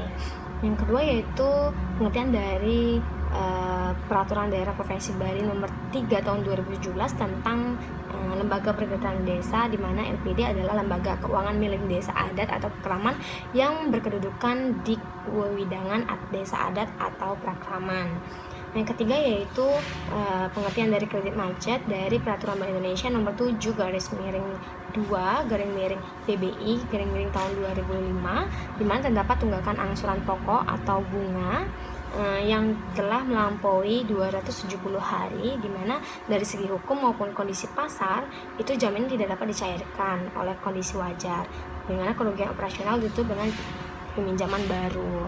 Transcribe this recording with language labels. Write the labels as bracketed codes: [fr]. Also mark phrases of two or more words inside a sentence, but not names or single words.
[id] Yang kedua yaitu pengertian dari Peraturan Daerah Provinsi Bali Nomor 3 Tahun 2017 tentang Lembaga Perkerjaan Desa, di mana LPD adalah lembaga keuangan milik desa adat atau kekraman yang berkedudukan di wewidangan desa adat atau prakraman. Yang ketiga yaitu pengertian dari kredit macet dari Peraturan Bank Indonesia Nomor 7 PBI tahun 2005, di mana terdapat tunggakan angsuran pokok atau bunga yang telah melampaui 270 hari, di mana dari segi hukum maupun kondisi pasar itu jaminan tidak dapat dicairkan oleh kondisi wajar, di mana kerugian operasional ditutup dengan peminjaman baru.